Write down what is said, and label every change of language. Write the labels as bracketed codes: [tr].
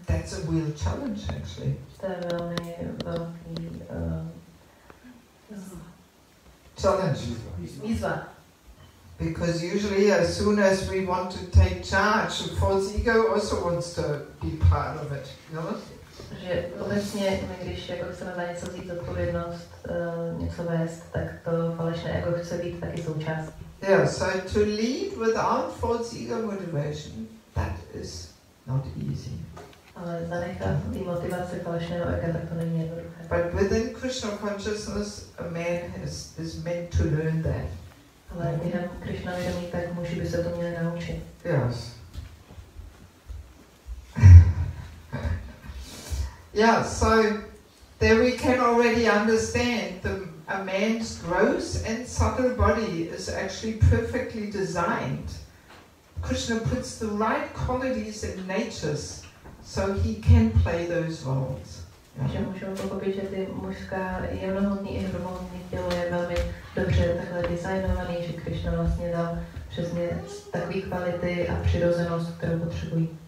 [en] That's a real challenge, actually. [cs] To je velmi velký [en] Challenge. [cs] výzva. [en] Because usually as soon as we want to take charge, the false ego also wants to be part of it. You know? [cs] Že obecně, když jako chceme za něco vzít odpovědnost, něco vést, tak to falešné ego chce být taky součástí. [en] Yeah, so to lead without false ego motivation, that is not easy. [cs] Ale zanechat ty motivace falešného ega, tak to není jednoduché. [en] But within Krishna consciousness, a man is meant to learn that. [cs] Ale během Krishna vědomí, tak muži by se to měli naučit. [en] Yes. Yeah, so there we can already understand a man's gross and subtle body is actually perfectly designed. Krishna puts the right qualities in natures so he can play those roles. [cs] Takže můžeme pochopit, že ty mužská jemnohmotný i hromohmotný tělo je velmi dobře takhle designovaný, že Krishna vlastně dal přesně takové kvality a přirozenost, kterou potřebují.